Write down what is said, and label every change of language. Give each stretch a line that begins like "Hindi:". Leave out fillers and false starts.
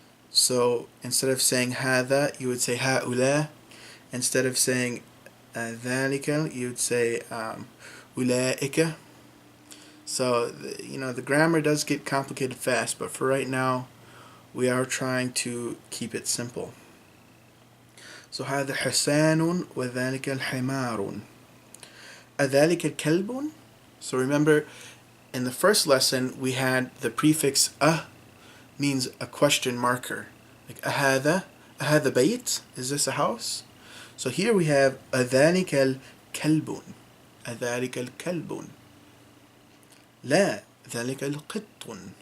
English: So instead of saying هذا, you would say هؤلاء. Instead of saying ذلك, you would say أولئك. So the grammar does get complicated fast, but for right now we are trying to keep it simple.
Arabic: So هذا حصان وذلك الحمار. أذلك الكلب.
English: So remember, in the first lesson we had the prefix means a question marker, like أهذا بيت, is this a house? So here we have أذلك الكلب.
Arabic: أذلك الكلب. لا ذلك القط.